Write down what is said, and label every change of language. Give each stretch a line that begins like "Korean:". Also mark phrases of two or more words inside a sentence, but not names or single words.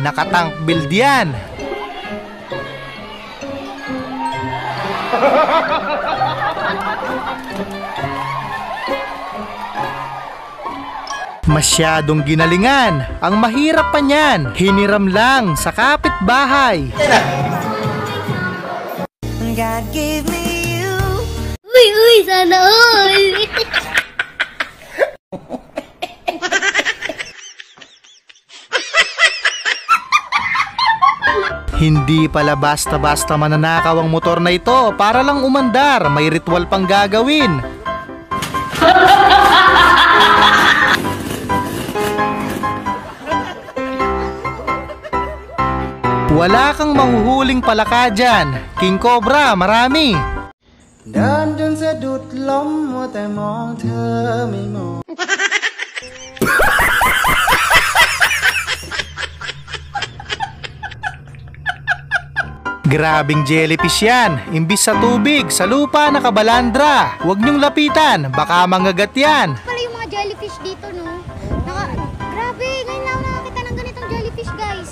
Filipino: Nakatank build yan. Masyadong ginalingan. Ang mahirap pa niyan, hiniram lang sa kapitbahay.
English: God gave me you.
Filipino: Uy, sana all! Hindi pala basta-basta mananakaw ang motor na ito para lang umandar, may ritual pang gagawin. Wala kang mahuhuling palaka dyan. King Cobra, marami.
Thai: เดินจนสะดุดล้มมัวแต่มองเธอไม่มอง
Filipino: Grabing jellyfish yan. Imbis sa tubig, sa lupa nakabalandra. Huwag niyong lapitan, baka mangagat yan. Pala yung mga jellyfish dito, no? Grabe, ngayon lang ako nakakita ng ganitong jellyfish, guys.